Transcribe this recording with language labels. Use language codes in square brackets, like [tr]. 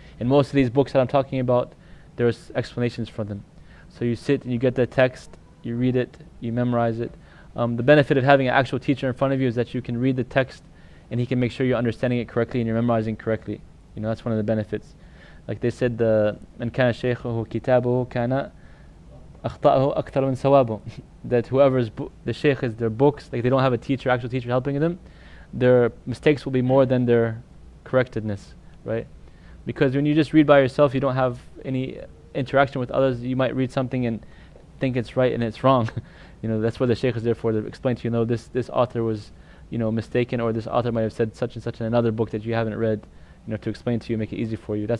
[en] And most of these books that I'm talking about, there's explanations for them. So you sit and you get the text, you read it, you memorize it. The benefit of having an actual teacher in front of you is that you can read the text and he can make sure you're understanding it correctly and you're memorizing correctly. That's one of the benefits. Like they said, [ar] مَنْ كَانَ شَيْخُهُ كِتَابُهُ كَانَ أَخْطَأُهُ أَكْثَرُ مِنْ ثَوَابُهُ. [en] That whoever's the shaykh is their books, like they don't have a teacher, actual teacher helping them, their mistakes will be more than their correctedness, right? Because when you just read by yourself, you don't have any interaction with others. You might read something and think it's right and it's wrong. That's what the shaykh is there for, to explain to you, this author was, mistaken, or this author might have said such and such in another book that you haven't read, to explain to you, make it easy for you.